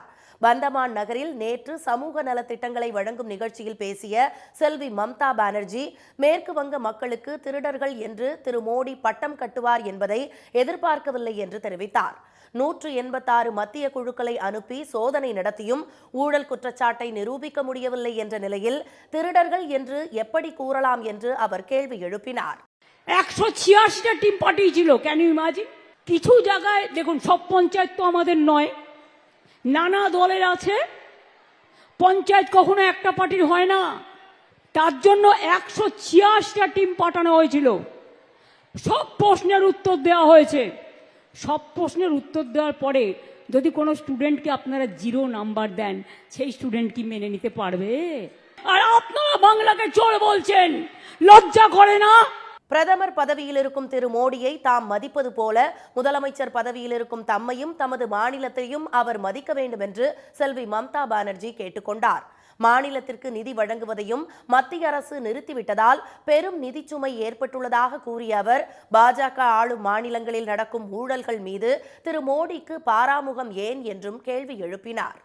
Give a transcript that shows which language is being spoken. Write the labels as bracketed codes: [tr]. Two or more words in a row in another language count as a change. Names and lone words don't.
[ta] பந்தமான் நகரில் நேற்று சமூக நலத்திட்டங்களை வழங்கும் நிகழ்ச்சியில் பேசிய செல்வி மம்தா பானர்ஜி மேற்கு வங்க மக்களுக்கு திருடர்கள் என்று திரு மோடி பட்டம் கட்டுவார் என்பதை எதிர்பார்க்கவில்லை என்று தெரிவித்தார். 186 மத்திய குழுக்களை அனுப்பி சோதனை நடத்தியும் ஊழல் குற்றச்சாட்டை நிரூபிக்க முடியவில்லை என்ற நிலையில் திருடர்கள் என்று எப்படி கூறலாம் என்று அவர் கேள்வி எழுப்பினார். [bn] 186টা টিম পাঠিয়েছিল, [en] can you imagine? [bn] কিছু জায়গায় দেখুন সব পঞ্চায়েত তো আমাদের নয়, নানা দলের আছে, পঞ্চায়েত কখনো একটা পার্টির হয় না, তার জন্য 186টা টিম পাঠানো হয়েছিল। সব প্রশ্নের উত্তর দেওয়া হয়েছে। সব প্রশ্নের উত্তর দেওয়ার পরে যদি কোনো স্টুডেন্টকে আপনারা 0 নাম্বার দেন, সেই স্টুডেন্ট কি মেনে নিতে পারবে? আর আপনারা বাংলাকে চোর বলছেন, লজ্জা করে না? [ta] பிரதமர் பதவியில் இருக்கும் திரு மோடியை தாம் மதிப்பது போல முதலமைச்சர் பதவியில் இருக்கும் தம்மையும் தமது மாநிலத்தையும் அவர் மதிக்க வேண்டும் என்று செல்வி மம்தா பானர்ஜி கேட்டுக்கொண்டார். மாநிலத்திற்கு நிதி வழங்குவதையும் மத்திய அரசு நிறுத்திவிட்டதால் பெரும் நிதிச்சுமை ஏற்பட்டுள்ளதாக கூறிய அவர் பாஜக ஆளும் மாநிலங்களில் நடக்கும் ஊழல்கள் மீது திரு மோடிக்கு பாராமுகம் ஏன் என்றும் கேள்வி எழுப்பினார்.